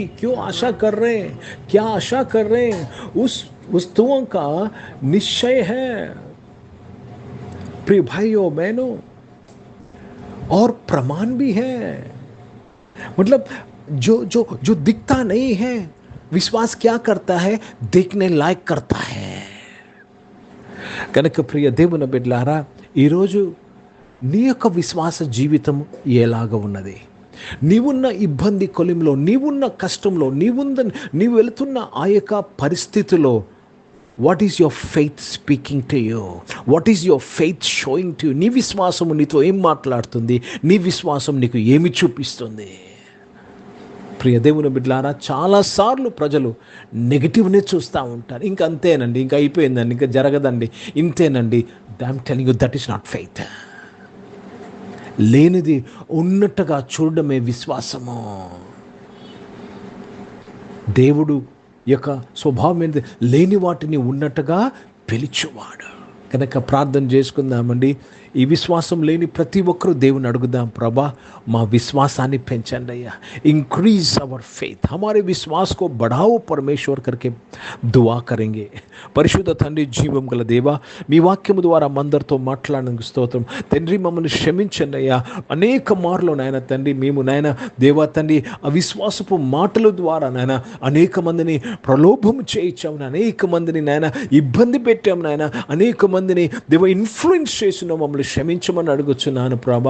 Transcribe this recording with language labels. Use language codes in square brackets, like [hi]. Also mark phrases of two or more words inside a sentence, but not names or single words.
[hi] क्यों आशा कर रहे हैं? क्या आशा कर रहे हैं? उस वस्तुओं का निश्चय है. प्रिय भाइयों बहनों, और प्रमाण भी है. मतलब जो दिखता नहीं है, विश्वास क्या करता है? देखने लायक करता है. [te] కనుక ప్రియ దేవుని బిడ్డలారా, ఈరోజు నీ యొక్క విశ్వాస జీవితం ఎలాగ ఉన్నది? నీవున్న ఇబ్బంది కొలిమిలో, నీవున్న కష్టంలో, నీవు వెళుతున్న ఆ యొక్క పరిస్థితిలో, [en] What is your faith speaking to you? What is your faith showing to you? [te] నీ విశ్వాసము నీతో ఏం మాట్లాడుతుంది? నీ విశ్వాసం నీకు ఏమి చూపిస్తుంది? ప్రియ దేవుని బిడ్డలారా, చాలాసార్లు ప్రజలు నెగిటివ్నే చూస్తూ ఉంటారు. ఇంక అంతేనండి, ఇంకా అయిపోయిందండి, ఇంకా జరగదండి, ఇంతేనండి. [en] I am telling you, that is not faith. [te] లేనిది ఉన్నట్టుగా చూడడమే విశ్వాసము. దేవుడు యొక్క స్వభావం ఏంటి? లేని వాటిని ఉన్నట్టుగా పిలిచేవాడు. కనుక ప్రార్థన చేసుకుందామండి. ఈ విశ్వాసం లేని ప్రతి ఒక్కరూ దేవుని అడుగుదాం, ప్రభా మా విశ్వాసాన్ని పెంచండి అయ్యా, [en] increase our faith, [hi] हमारे विश्वास को बढ़ाओ परमेश्वर करके दुआ करेंगे. [te] పరిశుద్ధ తండ్రి, జీవం గల దేవా, మీ వాక్యము ద్వారా మందరితో మాట్లాడినందుకు స్తోత్రం తండ్రి. మమ్మల్ని క్షమించండి అయ్యా. అనేక మార్లు నాయన తండ్రి మేము నాయన దేవా తండ్రి అవిశ్వాసపు మాటల ద్వారా నాయన అనేక మందిని ప్రలోభం చేయించాము, అనేక మందిని నాయన ఇబ్బంది పెట్టాము నాయన, అనేక మందిని దేవ ఇన్ఫ్లుయెన్స్ చేసిన మమ్మల్ని క్షమించమని అడుగుచున్నాను ప్రభా.